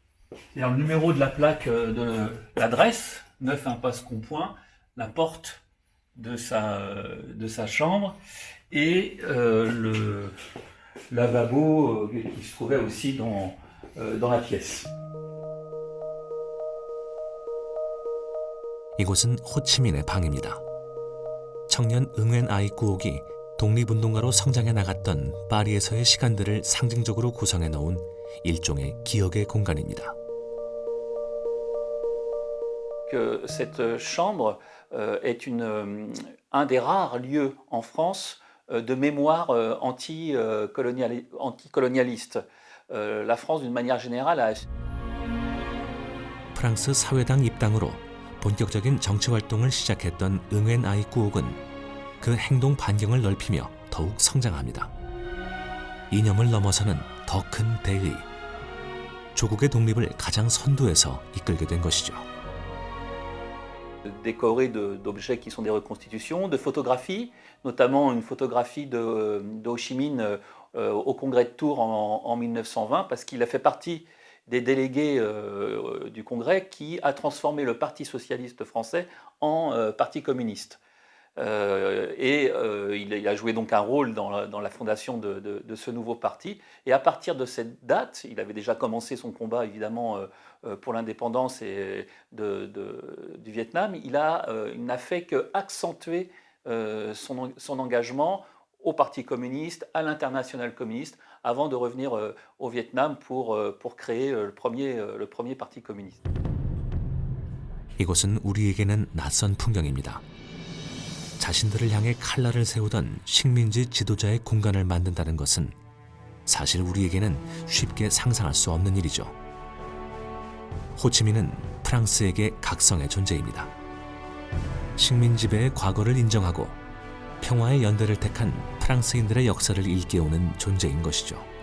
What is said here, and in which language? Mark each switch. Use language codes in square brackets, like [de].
[fr] C'est-à-dire le numéro de la plaque de l'adresse, 9 impasse Compoint, la porte de sa chambre et le lavabo qui se trouvait aussi dans la pièce. [ko] 이곳은 호치민의 방입니다. 청년 응웬 아이 꾸옥이 독립운동가로 성장해 나갔던 파리에서의 시간들을 상징적으로 구성해 놓은 일종의 기억의 공간입니다. [fr] Que cette chambre est un des rares lieux en France de mémoire anticolonialiste. la France d'une manière générale a [ko] 프랑스 사회당 입당으로 본격적인 정치 활동을 시작했던 응웬 아이 꾸옥은 그 행동 반경을 넓히며 더욱 성장합니다. 이념을 넘어서는 더 큰 대의, 조국의 독립을 가장 선두에서 이끌게 된 것이죠. [fr] décoré d'objets qui sont des reconstitutions, de photographies, notamment une photographie de Ho Chi Minh au congrès de Tours en 1920, parce qu'il a fait partie des délégués du congrès qui a transformé le Parti socialiste français en parti communiste. Il a joué donc un rôle dans la fondation de ce nouveau parti. Et à partir de cette date, il avait déjà commencé son combat évidemment pour l'indépendance du Vietnam. Il n'a fait qu'accentuer son engagement au Parti communiste, à l'international communiste, avant de revenir au Vietnam pour créer le premier parti communiste. [ko] 이곳은 우리에게는 낯선 풍경입니다. 자신들을 향해 칼날을 세우던 식민지 지도자의 공간을 만든다는 것은 사실 우리에게는 쉽게 상상할 수 없는 일이죠. 호치민은 프랑스에게 각성의 존재입니다. 식민 지배의 과거를 인정하고 평화의 연대를 택한 프랑스인들의 역사를 일깨우는 존재인 것이죠.